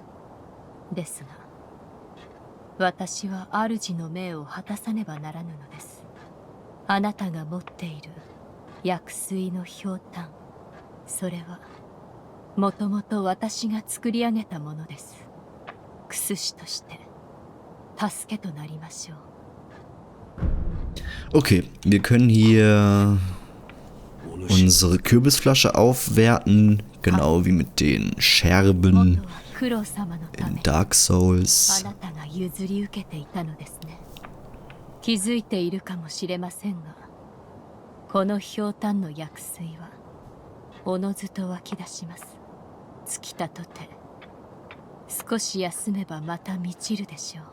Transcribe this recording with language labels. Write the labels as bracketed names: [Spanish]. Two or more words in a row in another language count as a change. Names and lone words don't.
[Japanese] ですが、私は主の命を果たさねばならぬのです。あなたが持っている薬水のひょうたん、それはもともと私が作り上げたものです。クスシとして助けとなりましょう。 [German] Okay, wir können hier unsere Kürbisflasche aufwerten, genau wie mit den Scherben in Dark Souls. [Japanese] あなたが譲り受けていたのですね。気づいているかもしれませんが、このひょうたんの薬水はおのずと湧き出します。尽きたとて、少し休めばまた満ちるでしょう。